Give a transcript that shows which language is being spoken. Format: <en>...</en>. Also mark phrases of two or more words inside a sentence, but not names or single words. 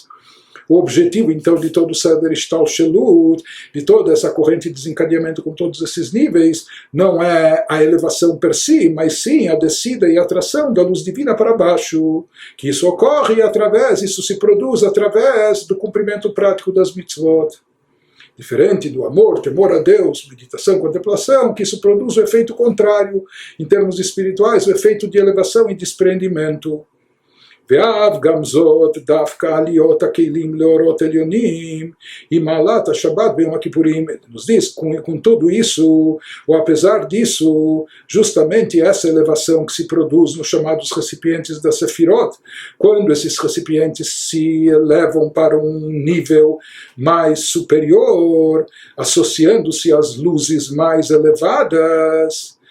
<pt>O objetivo, então, de todo o</pt> <he>סדר השתלשלות,</he> <pt>de toda essa corrente de desencadeamento com todos esses níveis, não é a elevação per si, mas sim a descida e a atração da luz divina para baixo. Que isso ocorre isso se produz através do cumprimento prático das mitzvot. Diferente do amor, temor a Deus, meditação, contemplação, que isso produz o efeito contrário, em termos espirituais, o efeito de elevação e desprendimento.</pt> <he>ואף גם זאת דווקא עליות הכלים לאורות עליונים עם מעלת השבת ביום הכיפורים.</he> <pt>Nos diz, com tudo isso, ou apesar disso, justamente essa elevação que se produz nos chamados recipientes da Sefirot, quando esses recipientes se elevam para um nível mais superior, associando-se às luzes mais elevadas,</pt>